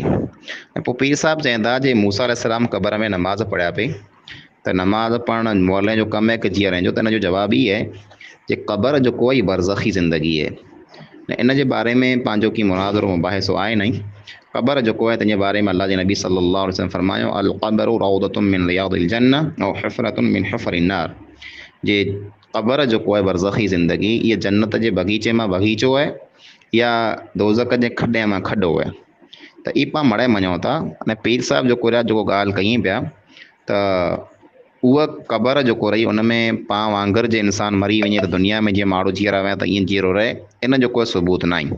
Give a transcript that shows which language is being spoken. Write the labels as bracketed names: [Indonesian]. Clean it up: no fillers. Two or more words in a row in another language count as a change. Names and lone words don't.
[Sindhi] ऐं पोइ पीर साहिबु चवनि था जे मूसा अलैहिस्सलाम क़बर में नमाज़ पढ़िया पे त नमाज़ पढ़णु मौले जो कमु आहे कि जीअरण जो, त हिन जो जवाबु ई आहे जे क़बर जेको आहे बरज़खी ज़िंदगी आहे। इन जे बारे में पंहिंजो की मुनाज़रो मुबाहिसो आहे न। क़बर जेको आहे तंहिंजे बारे में अल्लाह जे नबी [Arabic] صلى الله عليه وسلم [Sindhi] फरमायो [Arabic] القبر روضة من رياض الجنة أو حفرة من حفر النار. [Sindhi] जे क़बर जेको आहे बरज़खी ज़िंदगी इहा जन्नत जे बगीचे मां बगीचो आहे या दोज़ख जे खॾे मां खॾो आहे। त ई पाण मड़े मञूं था। अने पीर साहिबु जेको ॻाल्हि कई पिया त उहा क़बर जेको रही उन में पाण वांगुरु जे इंसान मरी वञे त दुनिया में जीअं माण्हू जीअरा विया त ईअं जीअरो रहे, इन जो कोई सबूत न आहे।